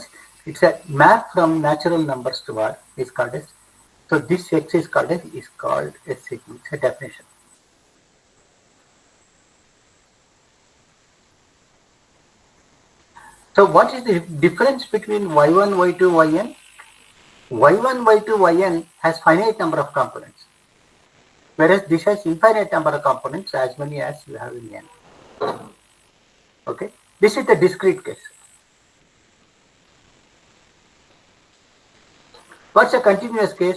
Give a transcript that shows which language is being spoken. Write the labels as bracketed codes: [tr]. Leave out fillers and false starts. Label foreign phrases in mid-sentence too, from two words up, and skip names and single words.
[en] It's a map from natural numbers to R is called as. So this x is called a sequence, a definition. So what is the difference between y1, y2, yn? y1, y2, yn has finite number of components, whereas this has infinite number of components, as many as you have in n. Okay, this is the discrete case. What's a continuous case?